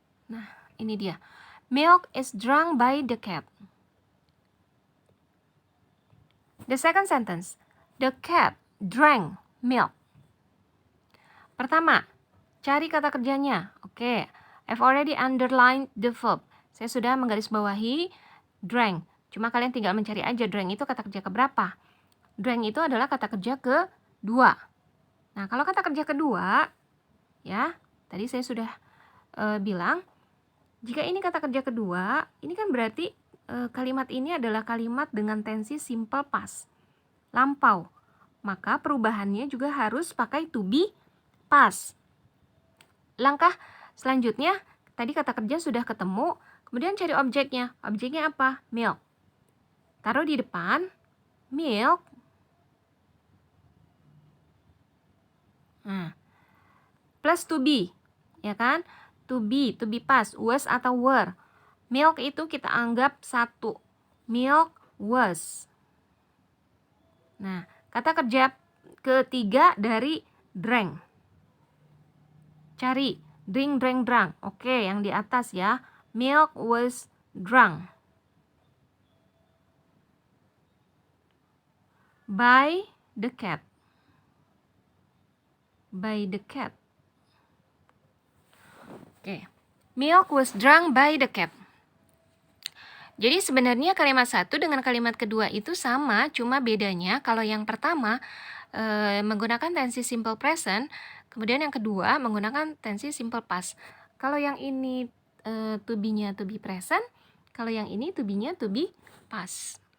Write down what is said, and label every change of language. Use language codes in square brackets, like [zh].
[id] Nah, ini dia. [en] Milk is drunk by the cat. The second sentence. The cat drank milk. [id] Pertama, cari kata kerjanya. [en] Oke, I've already underlined the verb. [id] Saya sudah menggarisbawahi drank. Cuma kalian tinggal mencari aja drank itu kata kerja keberapa. Drank itu adalah kata kerja kedua. Nah, kalau kata kerja kedua, ya, tadi saya sudah bilang, jika ini kata kerja kedua, ini kan berarti kalimat ini adalah kalimat dengan tensi simple past, lampau. Maka perubahannya juga harus pakai to be past. Langkah selanjutnya, tadi kata kerja sudah ketemu, kemudian cari objeknya. Objeknya apa? Milk. Taruh di depan, milk. Nah, plus to be, ya kan? [en] To be past, was atau were. [id] Milk itu kita anggap satu. [en] Milk was. [id] Nah, kata kerja ketiga dari drank. Cari drink, drank, drunk. Oke, yang di atas ya. [en] Milk was drunk by the cat. By the cat. Oke. Milk was drunk by the cat. [id] Jadi sebenarnya kalimat satu dengan kalimat kedua itu sama, cuma bedanya kalau yang pertama menggunakan tensi simple present, kemudian yang kedua menggunakan tensi simple past. Kalau yang ini to be-nya to be present, kalau yang ini to be-nya to be past.